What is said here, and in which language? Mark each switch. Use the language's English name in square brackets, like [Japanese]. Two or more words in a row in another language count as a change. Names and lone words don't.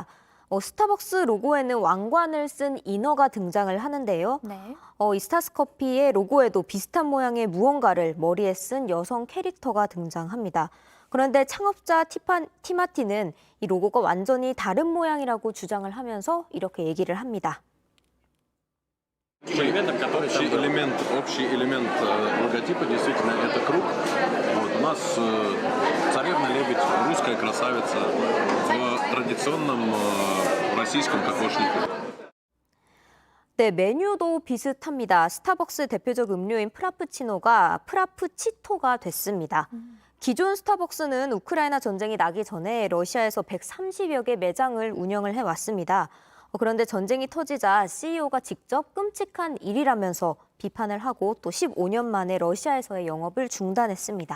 [Korean] 스타벅스 로고에는 왕관을 쓴 인어가 등장을 하는데요. 네. 이 스타스 커피의 로고에도 비슷한 모양의 무언가를 머리에 쓴 여성 캐릭터가 등장합니다. 그런데 창업자 티마티는 이 로고가 완전히 다른 모양이라고 주장을 하면서 이렇게 얘기를 합니다. [Russian] Общий элемент логотипа действительно это круг. Вот, у нас царевна-лебедь, русская красавица в традиционном российском кокошнике. [Korean] 네, 메뉴도 비슷합니다. 스타벅스 대표적 음료인 프라푸치노가 프라푸치토가 됐습니다. 기존 스타벅스는 우크라이나 전쟁이 나기 전에 러시아에서 130여 개 매장을 운영을 해왔습니다. 그런데 전쟁이 터지자 CEO가 직접 끔찍한 일이라면서 비판을 하고 또 15년 만에 러시아에서의 영업을 중단했습니다.